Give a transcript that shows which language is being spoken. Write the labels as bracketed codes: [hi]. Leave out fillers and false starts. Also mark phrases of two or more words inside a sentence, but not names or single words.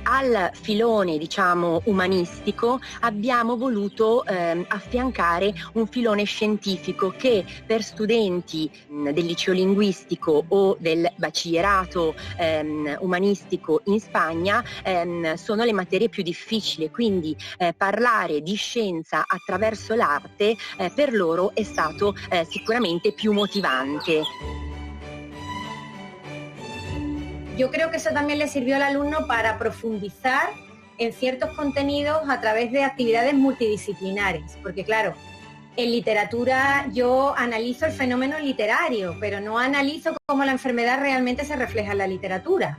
[it] Al filone, diciamo, umanistico abbiamo voluto affiancare un filone scientifico che per studenti del liceo linguistico o del bacillerato umanistico in Spagna sono le materie più difficili, quindi parlare di scienza attraverso l'arte per loro è stato sicuramente più motivante. [es] Yo creo que eso también le sirvió al alumno para profundizar en ciertos contenidos a través de actividades multidisciplinares, porque claro, en literatura yo analizo el fenómeno literario, pero no analizo cómo la enfermedad realmente se refleja en la literatura.